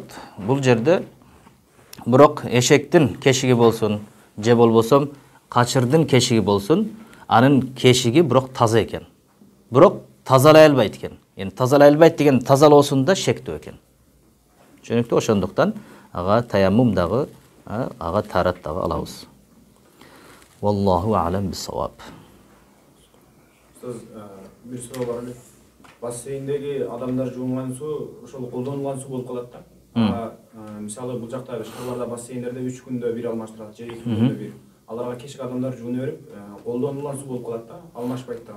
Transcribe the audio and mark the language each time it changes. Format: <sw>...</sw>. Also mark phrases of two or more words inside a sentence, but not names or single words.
<ky>Бул жерде бирок эшектин кешиги болсун, же болбосо качырдын кешиги болсун, анын кешиги бирок таза экен. Бирок тазалай албайт экен. Эми тазалай албайт деген тазалоосун да шектүү экен. Чөнки ошондуктан ага таяммум дагы, ага тарат дагы алабыз.</ky> <ar>والله أعلم بالصواب.</ar> <tr>Bir soru var.</tr> <ky>Бассейндеги адамдар жуунган суу ошол колдонулган суу болуп калат да. Мисалы бул жакта шаарларда бассейндерде 3 күндө бир алмаштырат, же 2 күндө бир. Аларга кечик адамдар жууна берип, колдонулган суу болуп калат да, алмашпайт да.</ky>